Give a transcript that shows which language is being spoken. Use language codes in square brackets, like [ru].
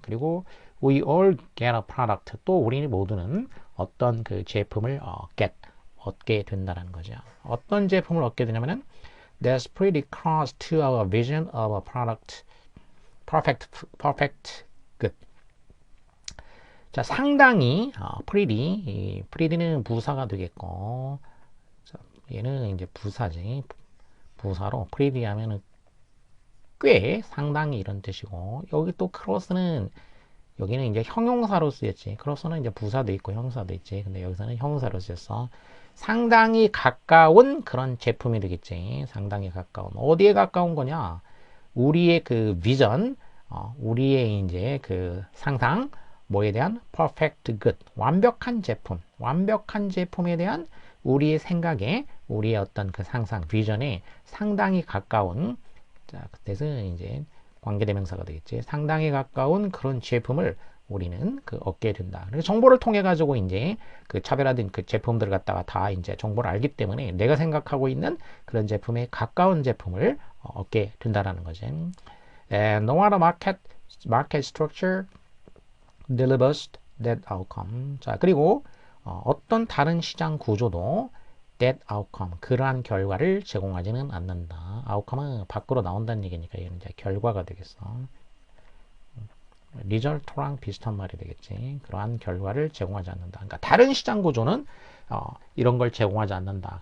[ko] 그리고 [en] we all get a product, [ko] 또 우리 모두는 어떤 그 제품을 얻게 된다는 거죠. 어떤 제품을 얻게 되냐면은 [en] that's pretty close to our vision of a product, perfect good. [ko] 자, 상당히 pretty는 부사가 되겠고, 자, 얘는 이제 부사지. 부사로 pretty 하면은 꽤, 상당히 이런 뜻이고, 여기 또 close는 여기는 이제 형용사로 쓰였지. close는 이제 부사도 있고 형사도 있지. 근데 여기서는 형용사로 쓰였어. 상당히 가까운 그런 제품이 되겠지. 상당히 가까운. 어디에 가까운 거냐? 우리의 그 비전, 우리의 이제 그 상상, 뭐에 대한 perfect good, 완벽한 제품에 대한 우리의 생각에, 우리의 어떤 그 상상, 비전에 상당히 가까운, 자, 그때서 이제 관계대명사가 되겠지. 상당히 가까운 그런 제품을 우리는 얻게 된다. 그래서 정보를 통해 가지고 이제 그 차별화된 그 제품들을 갖다가 다 이제 정보를 알기 때문에 내가 생각하고 있는 그런 제품에 가까운 제품을 얻게 된다라는 거지. [en] And no other market structure delivers that outcome. [ko] 자, 그리고 어떤 다른 시장 구조도 [en] that outcome, [ko] 그러한 결과를 제공하지는 않는다. outcome은 밖으로 나온다는 얘기니까 얘는 이제 결과가 되겠어. result랑 비슷한 말이 되겠지. 그러한 결과를 제공하지 않는다. 그러니까 다른 시장 구조는 이런 걸 제공하지 않는다.